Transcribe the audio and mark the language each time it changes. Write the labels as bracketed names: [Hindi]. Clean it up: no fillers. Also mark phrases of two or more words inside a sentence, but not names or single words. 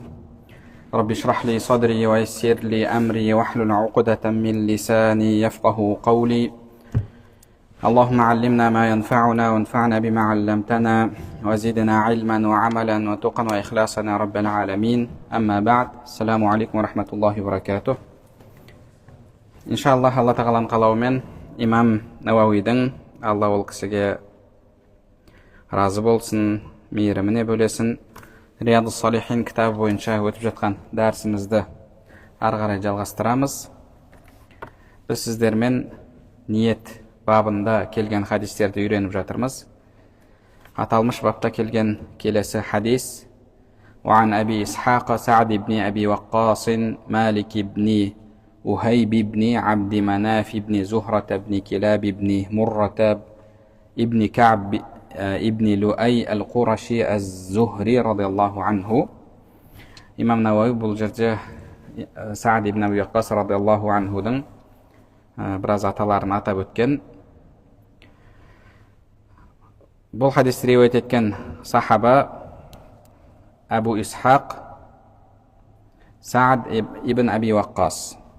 [Arabic] رب اشرح لي صدري ويسر لي أمري واحلل عقدة من لساني يفقه قولي. اللهم علمنا ما ينفعنا وانفعنا بما علمتنا وزدنا علما وعملا وتقا وإخلاصا يا رب العالمين. أما بعد، السلام عليكم ورحمة الله وبركاته. Иншаллах, [Kazakh] Алла тағаланың қалауымен имам Науауидің, Алла ол кісіге разы болсын, мейіріміне бөлесін, Риядус Салихин кітабы бойынша өтіп жатқан дәрісімізді ары қарай жалғастырамыз. Біз сіздермен ниет бабында келген хадистерді үйреніп жатырмыз. Аталмыш бапта келген келесі хадис: [Arabic] وعن أبي إسحاق سعد بن أبي وقاص مالك بن أهيب بن عبد مناف بن زهرة بن كلاب بن مرة ابن كعب ابن لؤي القرشي الزهري رضي الله عنه. [Kazakh] Имам Науауи бұл жерде Саад ибн Аби Ваққас [Arabic] رضي الله عنه [Kazakh] біраз аталарын атап өткен. Бұл хадисті риуаят еткен сахаба Абу Исхақ Саад ибн Аби Ваққас.